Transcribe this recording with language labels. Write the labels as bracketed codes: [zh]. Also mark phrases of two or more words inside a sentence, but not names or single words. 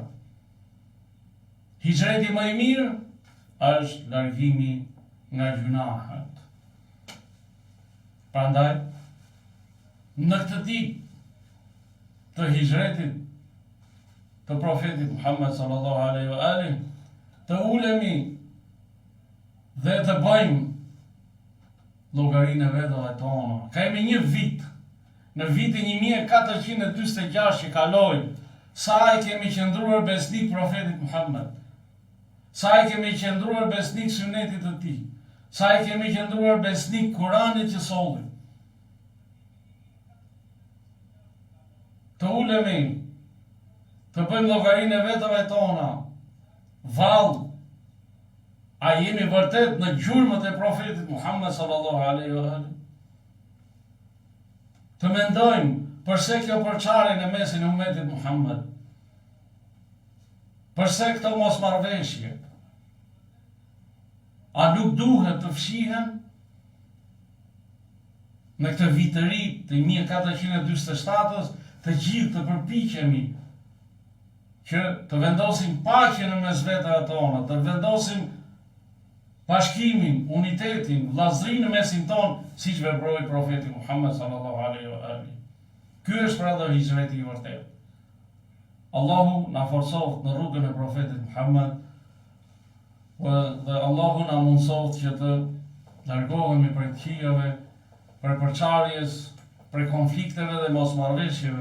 [sq] Hijreti më i mirë është largimi nga gjunahet. Prandaj, në këtë ditë të hijretit të profetit Muhammed [ar] صلى الله عليه وآله, [sq] të ulemi dhe të bëjmë llogarinë e vetëve tona. Kemi një vit, në vitin 1446 që kaloi, sa i kemi qëndruar besnik profetit Muhammed, sa i kemi qëndruar besnik sunetit të tij, sa i kemi qëndruar besnik Kuranit që solli. Të ulemi, të bëjmë llogarinë e vetëve tona, vallë, a jemi vërtet në gjurmët e profetit Muhammed [ar] صلى الله عليه وسلم? [sq] Të mendojmë përse kjo përçarje në mesin e ummetit Muhammed, përse këto mosmarrveshje, a nuk duhet të fshihen në këtë vit të ri të 1447-s, të gjithë të përpiqemi që të vendosim paqen në mes vetëve tona, të vendosim bashkimin, unitetin, vllazërinë në mesin ton, siç veproi profeti Muhammed [ar] صلى الله عليه وسلم. [sq] Ky është pra hijreti i vërtetë. Allahu na forcoft në rrugën e profetit Muhammed dhe Allahu na mundsoft që të largohemi prej këqijave, prej përçarjes, prej konflikteve dhe mosmarrveshjeve.